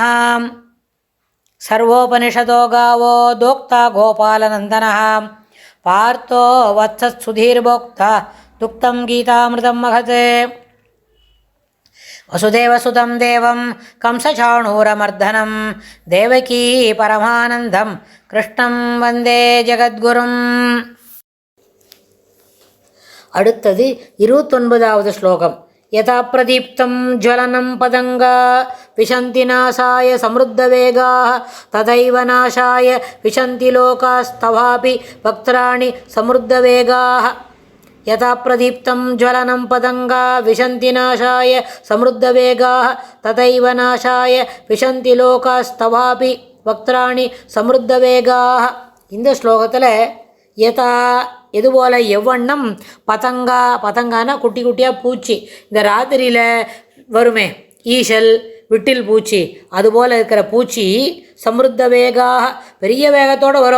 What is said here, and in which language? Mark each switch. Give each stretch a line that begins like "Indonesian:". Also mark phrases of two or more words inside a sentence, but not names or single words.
Sanskrit: सर्वोपनिषदो गावो दोक्ता गोपालनन्दनः पार्थो वत्सत्सुधीर्भोक्ता दुक्तं गीतामृतं महत्। वसुदेवसुतं देवं कंसचाणूरमर्दनं देवकी परमानन्दं कृष्णं वन्दे जगद्गुरुम्।
Tamil: அடுத்தது 29வது ஸ்லோகம்.
Sanskrit: यथा प्रदीप्तं ज्वलनं पतङ्गा विशन्ति नाशाय समृद्धवेगाः तथैव नाशाय विशन्ति लोकास्तवापि वक्त्राणि समृद्धवेगाः। यथा प्रदीप्तं ज्वलनं पतङ्गा विशन्ति नाशाय समृद्धवेगाः तथैव नाशाय विशन्ति लोकास्तवापि वक्त्राणि समृद्धवेगाः.
Tamil: இந்த ஸ்லோகத்தில் யதா இதுபோல் எவ்வண்ணம் பதங்கா, பதங்கானா குட்டி குட்டியாக பூச்சி, இந்த ராத்திரியில் வருமே ஈசல் விட்டில் பூச்சி, அதுபோல் இருக்கிற பூச்சி
Sanskrit: समृद्ध वेगाः
Tamil: பெரிய வேகத்தோடு வரும்.